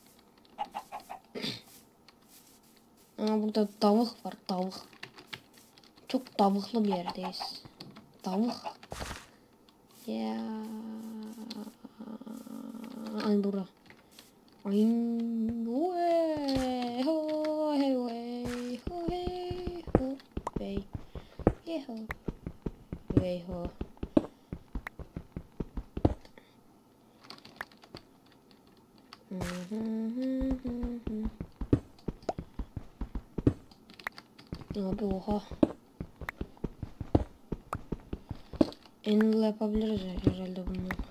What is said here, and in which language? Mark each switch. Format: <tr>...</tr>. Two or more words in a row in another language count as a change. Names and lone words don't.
<tr>Ama burada tavuk var, tavuk. Çok tavuklu bir yerdeyiz. Tavuk. Ya. Ay bura. Ay. Hey ho hey hey ho hey ho hey hey ho hey ho. Abi oha. Anvil yapabiliriz herhalde bundan.</tr>